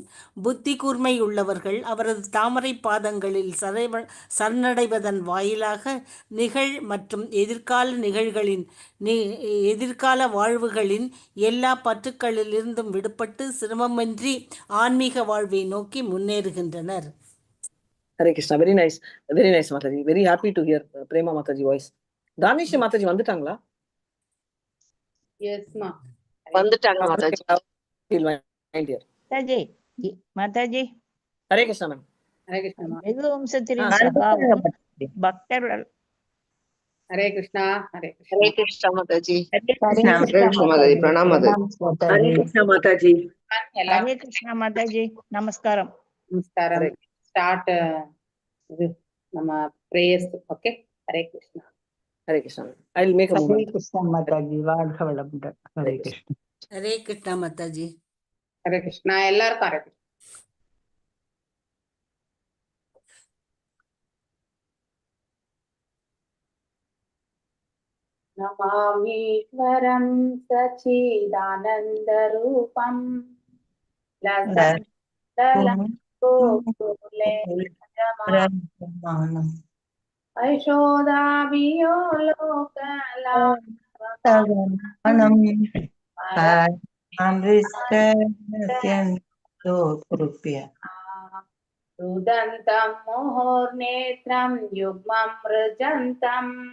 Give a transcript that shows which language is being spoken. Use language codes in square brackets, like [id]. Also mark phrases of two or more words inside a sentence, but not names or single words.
[ta] புத்தி கூர்மையுள்ளவர்கள் அவரது தாமரை பாதங்களில் சரணடைவதன் வாயிலாக மற்றும் எதிர்கால வாழ்வுகளின் எல்லா பற்றுக்களிலிருந்தும் விடுபட்டு சிரமமின்றி ஆன்மீக வாழ்வை நோக்கி முன்னேறுகின்றனர். [en] Hare Krishna, very nice Mataji. Very happy to hear Prema Mataji voice. [ta] Danish Mataji வந்துட்டாங்களா? [en] Yes ma. [ta] வந்துட்டாங்க Mataji. Mataji. [en] Hare Krishna ma'am. Hare Krishna ma. [ta] வெகு வம்சத்தின் பக்தர்கள். [en] Hare Krishna. Hare Krishna. Hare Krishna Mataji. Hare Krishna Mataji. Pranam Mataji. Hare Krishna Mataji. Hare Krishna Mataji. Namaskaram. Namaskaram. Start nama prayers. Okay. Hare Krishna. Hare Krishna. I'll make a movement. Hare Krishna Mataji. Vadhavalamuda. Hare Krishna. Hare Krishna Mataji. [ta] Hare Krishna. எல்லாருக்கும் Hare Krishna. [sa] नमामीश्वरं सच्चिदानन्दरूपम् ऐषोदाभियो रुदन्तं मुहुर्नेत्रं युग्मं रुजन्तम्